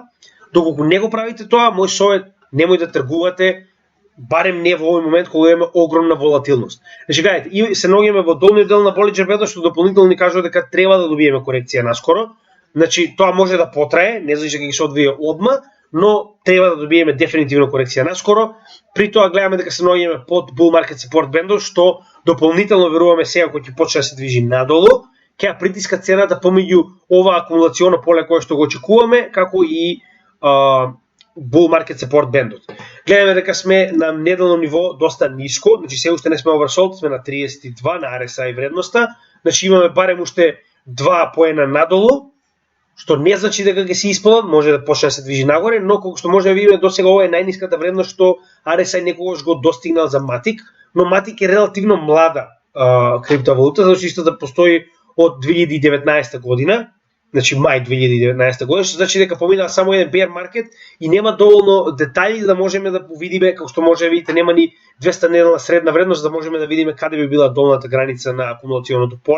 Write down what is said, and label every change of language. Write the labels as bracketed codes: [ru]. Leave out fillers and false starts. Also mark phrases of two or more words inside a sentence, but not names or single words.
[mk] Доколку не го правите тоа, мој совет, немој да тргувате, барем не во овој момент кога имаме огромна волатилност. Значи, гледайте, и се наоѓаме во долниот дел на Bollinger Band, што дополнително ни кажува дека треба да добиеме корекција наскоро. Значи, тоа може да потрае, не значи дека ќе се одвие одма, но треба да добиеме дефинитивно корекција наскоро. При тоа гледаме дека се наоѓаме под [en] bull market support band, [mk] што дополнително веруваме сега кога ќе почне да се движи надолу, ќе ја притиска цената помеѓу ова акумулационо поле кое што го очекуваме, како и [en] bull market support band. [mk] Гледаме дека сме на неделно ниво доста ниско, значи се уште не сме oversold, сме на 32 на RSI вредноста, значи имаме барем уште 2 поена надолу, што не значи дека ќе се исполнат, може да почне да се движи нагоре, но колку што може да видиме досега ова е најниската вредност што RSI некогаш го достигнал за Matic, но Matic е релативно млада криптовалута, затоа што истата постои од 2019 година, значи мај 2019 година, што значи дека поминаа само еден [en] bear market [mk] и нема доволно детајли да можеме да видиме, како што може да видите, нема ни 200 неделна средна вредност да можеме да видиме каде би била долната граница на акумулационото поле.